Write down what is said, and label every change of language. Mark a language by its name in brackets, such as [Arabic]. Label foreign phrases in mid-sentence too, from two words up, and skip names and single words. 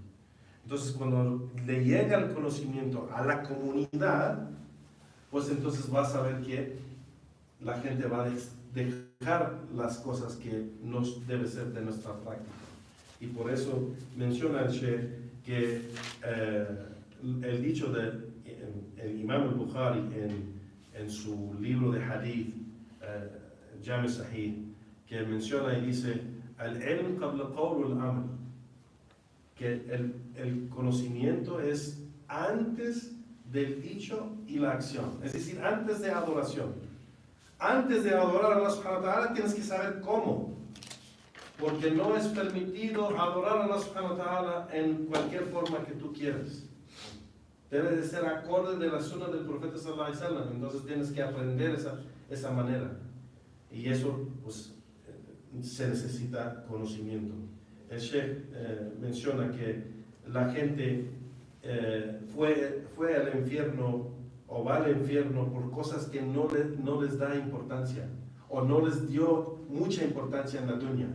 [Spanish] Entonces, cuando le llega el conocimiento a la comunidad, pues entonces vas a ver que la gente va a dejar las cosas que no debe ser de nuestra práctica. Y por eso menciona el Sheikh que el dicho del Imam al-Bukhari en su libro de hadith, Jami Sahih, que menciona y dice, [Arabic] العلم قبل قول الأمر, [Spanish] que el conocimiento es antes del dicho y la acción, es decir, antes de adoración. Antes de adorar a Allah [Arabic] سبحانه وتعالى [Spanish] tienes que saber cómo, porque no es permitido adorar a Allah [Arabic] سبحانه وتعالى [Spanish] en cualquier forma que tú quieras. Debe de ser acorde de la sunna del profeta [Arabic] صلى الله عليه وسلم, [Spanish] entonces tienes que aprender esa manera. Y eso pues se necesita conocimiento. El Sheikh menciona que la gente fue al infierno o va al infierno por cosas que no les da importancia o no les dio mucha importancia en la dunya.